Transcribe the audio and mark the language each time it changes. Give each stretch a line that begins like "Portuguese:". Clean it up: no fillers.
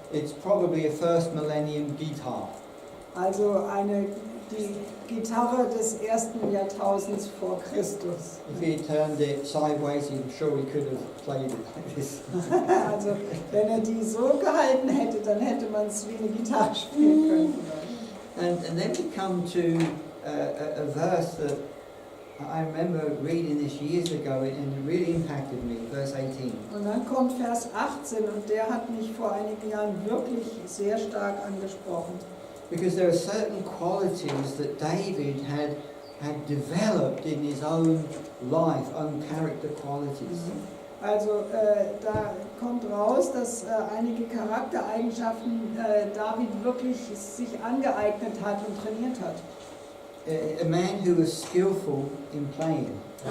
English: It's probably a first millennium guitar.
German: Also die Gitarre des ersten Jahrtausends vor Christus.
English: If he had turned it sideways, I'm sure he could have played it like this.
German: Also wenn er die so gehalten hätte, dann hätte man es wie eine Gitarre spielen können.
English: And then we come to a verse that I remember reading this years ago and it really impacted me, verse 18.
German: Und dann kommt Vers 18 und der hat mich vor einigen Jahren wirklich sehr stark angesprochen.
English: Because there are certain qualities that David had developed in his own life, own character qualities.
German: Also da kommt raus, dass einige Charaktereigenschaften David wirklich sich angeeignet hat und trainiert hat.
English: A man who was skillful in playing the